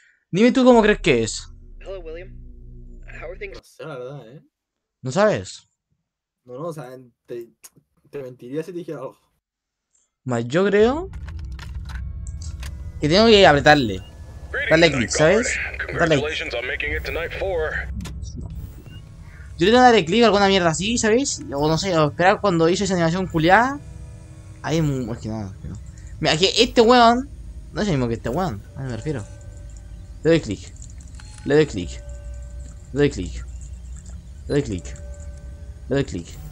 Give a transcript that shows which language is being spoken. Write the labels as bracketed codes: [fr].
[es] Dime tú cómo crees que es. [en] Hello, William. How are things? [es] No sé, la verdad, ¿eh? ¿No sabes? No, no, o sea, te mentiría si te dijera algo. Vale, yo creo que tengo que apretarle. [en] Greetings, [es] Darle clic, [en] Night Guard. [es] ¿sabes? Darle clic. [en] Congratulations on making it to Night 4. [es] Yo le tengo que darle clic a alguna mierda así, ¿sabéis? O no sé, o esperar cuando hice esa animación culiada. Ahí es que no, que no. Mira, que este weón no es el mismo que este weón. A me refiero. Le doy clic. Le doy clic. Le doy clic. Le doy clic. Le doy clic.